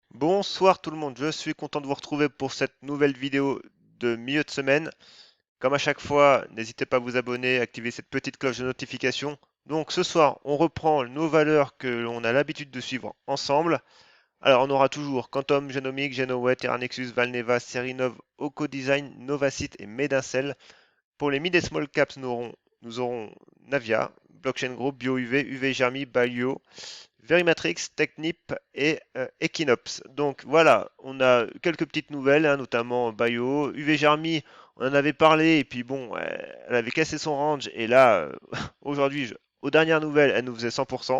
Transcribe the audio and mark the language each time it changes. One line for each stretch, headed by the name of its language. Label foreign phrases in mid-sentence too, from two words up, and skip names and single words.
French: Bonsoir tout le monde, je suis content de vous retrouver pour cette nouvelle vidéo de milieu de semaine. Comme à chaque fois, n'hésitez pas à vous abonner, activer cette petite cloche de notification. Donc ce soir, on reprend nos valeurs que l'on a l'habitude de suivre ensemble. Alors on aura toujours Quantum, Genomic, Genoway, Terranexus, Valneva, Serinov, Ocodesign, Novacite et Medincell. Pour les mid et
English: small caps,
French: nous aurons Navia, Blockchain Group, BioUV, UV Germi, Balio, Verimatrix, Technip et Equinox. Donc voilà, on a quelques petites nouvelles, hein, notamment Bio. UV Germi, on en avait parlé, et puis bon, elle avait cassé son range, et là, aujourd'hui, aux dernières nouvelles, elle nous faisait 100%.